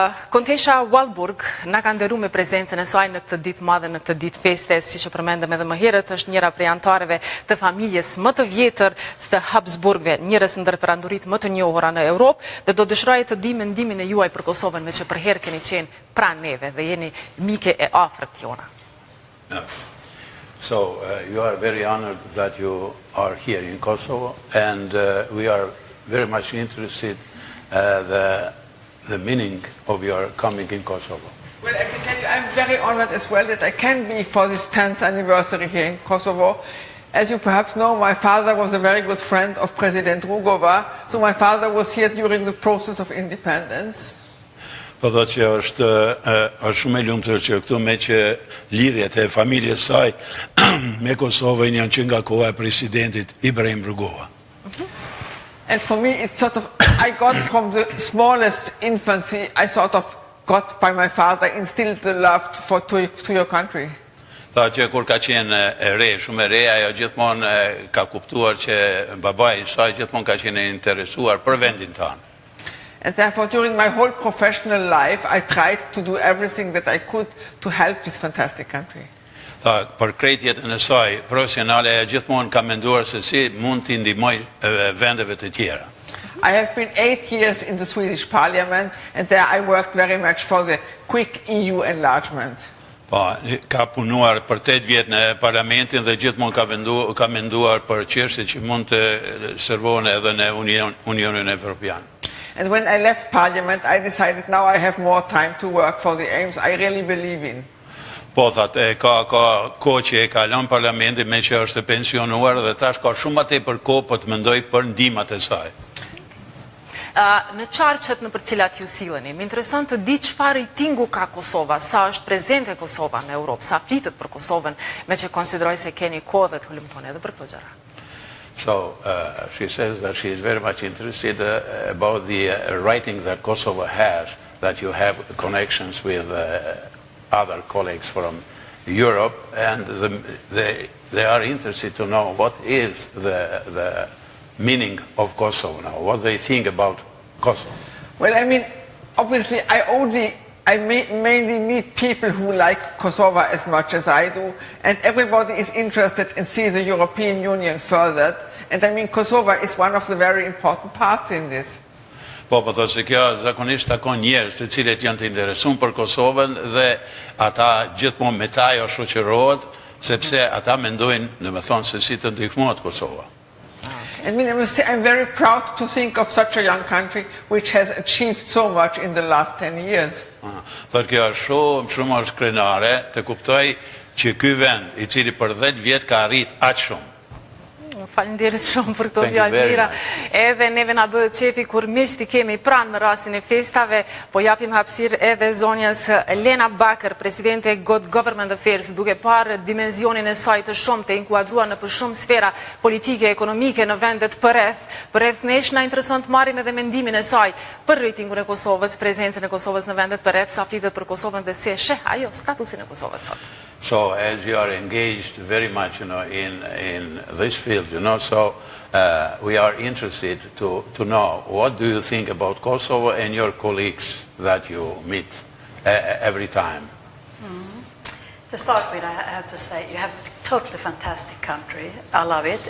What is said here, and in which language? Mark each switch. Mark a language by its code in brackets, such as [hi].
[sq] Kontesha Walburg na ka nderuar me prezencën e saj në këtë ditë madhe, në këtë ditë feste, siç e përmendëm edhe më herët, është njëra prej anëtarëve të familjes më të vjetër të Habsburgve, njërës ndër perandoritë më të njohura në Europë, dhe do dëshiroj të di mendimin e juaj për Kosovën, me që për herë keni qenë pranë neve dhe jeni mike e afërt jona. [en] So you are very honored that you are here in Kosovo, and we are very much interested the meaning of your coming in Kosovo. Well, I can tell you I'm very honored as well that I can be for this 10th anniversary here in Kosovo. As you perhaps know, my father was a very good friend of President Rugova, so my father was here during the process of independence. [sq] Po thotë që është shumë e lumtur që këtu, me që lidhjet e familjes saj me Kosovën janë që nga koha e presidentit Ibrahim Rugova. [en] And for me, it's sort of, I got from the smallest infancy, I sort of got by my father instilled the love to your country. [sq] Tha që kur ka qenë shumë e re, ajo gjithmonë ka kuptuar që babai i saj gjithmonë ka qenë interesuar për vendin tonë. [en] And therefore, during my whole professional life, I tried to do everything that I could to help this fantastic country. [sq] Tha, për krejt jetën e saj profesionale, gjithmonë ka menduar se si mund t'i ndihmoj vendeve të tjera. [en] I have been 8 years in the Swedish parliament, and there I worked very much for the quick EU enlargement. [sq] Po, ka punuar për 8 vjet në parlamentin dhe gjithmonë ka menduar për çështje që mund të servohen edhe në Unionin Evropian. [en] And when I left parliament, I decided now I have more time to work for the aims I really believe in. [sq] Po, thatë, ka kohë që e kalon parlamentin me që është pensionuar dhe tash ka shumë më tepër kohë për të mendoj për ndihmat e saj. Në qarqet në për cilat ju sileni, më intereson të di çfarë ratingu ka Kosova, sa është prezente Kosova në Europë, sa flitet për Kosovën, me që konsideroj se keni kohë dhe të hulumtoni edhe për këto gjëra. [en] So she says that she is very much interested about the writing that Kosovo has, that you have connections with other colleagues from Europe, and they are interested to know what is the meaning of Kosovo now, what they think about Kosovo. Well, I mean, obviously I mainly meet people who like Kosovo as much as I do, and everybody is interested in seeing the European Union furthered, and I mean Kosovo is one of the very important parts in this. [sq] Po, po thosë se kjo zakonisht takon njerëz të cilët janë të interesuar për Kosovën dhe ata gjithmonë me ta ajo shoqërohet, sepse ata mendojnë, domethënë se si të ndihmohet Kosova. [en] I mean, I must say, I'm very proud to think of such a young country which has achieved so much in the last 10 years. [sq] Thotë kjo është shumë është krenare të kuptoj që ky vend i cili për 10 vjet ka arrit aq shumë. Faleminderit shumë për këto fjalë mira. Edhe neve na bëhet qefi kur miqt i kemi pranë në rastin e festave, po japim hapësirë edhe zonjës Lena Bakër, presidente e Good Government Affairs, duke parë dimenzionin e saj të shumtë, të inkuadruar në për shumë sfera politike, ekonomike në vendet përreth nesh na intereson të marrim edhe mendimin e saj për ratingun e Kosovës, prezencën e Kosovës në vendet përreth, sa flitet për Kosovën dhe si e sheh ajo statusin e Kosovës sot. [en] So as you are engaged very much, in this field, so we are interested to know what do you think about Kosovo and your colleagues that you meet every time. To start with, I have to say you have a totally fantastic country. I love it.